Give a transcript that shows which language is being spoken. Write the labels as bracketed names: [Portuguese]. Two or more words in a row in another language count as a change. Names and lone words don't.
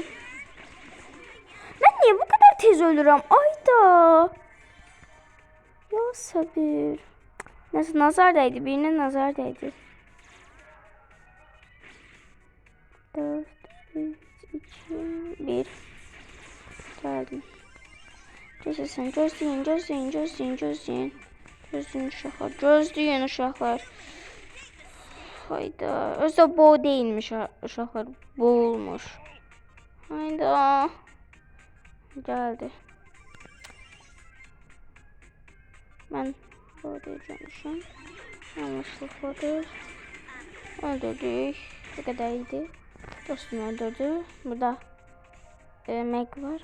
[Turkish] Ben niye bu kadar tez ölürüm? Ayda. Ya sabır. Nasıl nazar değdi? Birine nazar değdi. 4, 3, 2, 1. Geldim. [Azerbaijani] Gözləsin, gözləyin uşaqlar, gözləyin uşaqlar. [Turkish] Hayda, özü bo değilmiş uşaqlar, bo olmuş. Hayda. Geldi. Ben bo diyeceğim. Yanlışlıkla öldürdük. Bu kadar iyiydi. Dostum öldürdü. Burada Meg var.